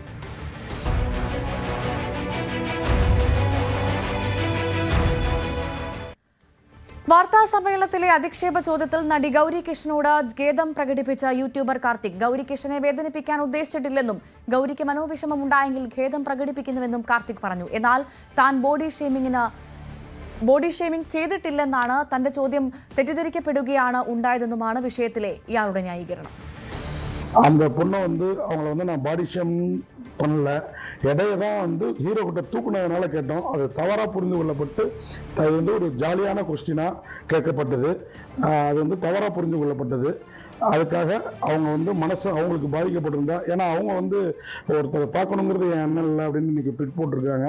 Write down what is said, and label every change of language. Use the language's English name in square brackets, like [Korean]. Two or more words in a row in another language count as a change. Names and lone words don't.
[Malayalam] വാർത്താ സമ്മേളനത്തിലെ അധിക്ഷേപ ചോദ്യത്തിൽ നടി ഗൗരി കിഷനോട് ഖേദം പ്രകടിപ്പിച്ച യൂട്യൂബർ കാർത്തിക്. ഗൗരി കിഷനെ വേദനിപ്പിക്കാൻ ഉദ്ദേശിച്ചിട്ടില്ലെന്നും ഗൗരിക്ക് മനോവിഷമം ഉണ്ടായെങ്കിൽ ഖേദം പ്രകടിപ്പിക്കുന്നുവെന്നും കാർത്തിക് പറഞ്ഞു. എന്നാൽ താൻ [English] body shaming [Malayalam] ചെയ്തിട്ടില്ലെന്നാണ് തന്റെ ചോദ്യം തെറ്റിദ്ധരിക്കപ്പെടുകയാണ് ഉണ്ടായതെന്നുമാണ് വിഷയത്തിലെ ഇയാളുടെ ന്യായീകരണം. [Tamil] அந்த பொண்ணை அவங்கள நான் [English] body shame [Tamil] பண்ணல, இடையே தான் ஹீரோ கிட்ட தூக்குனதுனால கேட்டோம். அது தவறாக புரிந்து கொள்ளப்பட்டு அது ஒரு [English] jolly question [Tamil] கேட்கப்பட்டது. அது தவறாக புரிந்து கொள்ளப்பட்டது. அதுக்காக அவங்க மனசு அவங்களுக்கு பாதிக்கப்பட்டிருந்தா, ஏன்னா அவங்க ஒருத்தரை தாக்கணுங்கிறது என் எண்ணம் இல்லை அப்படின்னு இன்னைக்கு ட்விட் போட்டிருக்காங்க.